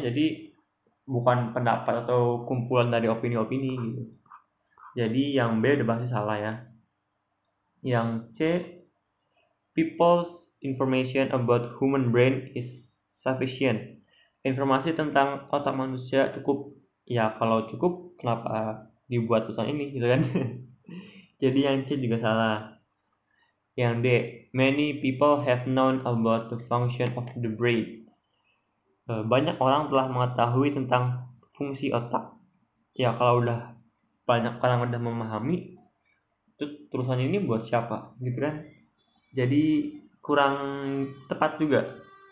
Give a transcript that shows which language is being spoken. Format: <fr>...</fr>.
<id>Jadi bukan pendapat atau kumpulan dari opini-opini gitu. Jadi yang B udah pasti salah ya. Yang C,</id> <en>people's information about human brain is sufficient.</en> <id>Informasi tentang otak manusia cukup. Ya kalau cukup kenapa dibuat tulisan ini gitu kan. Jadi yang C juga salah. Yang D,</id> <en>many people have known about the function of the brain.</en> <id>Banyak orang telah mengetahui tentang fungsi otak. Ya kalau udah banyak orang udah memahami, terus tulisan ini buat siapa gitu kan. Jadi kurang tepat juga.</id>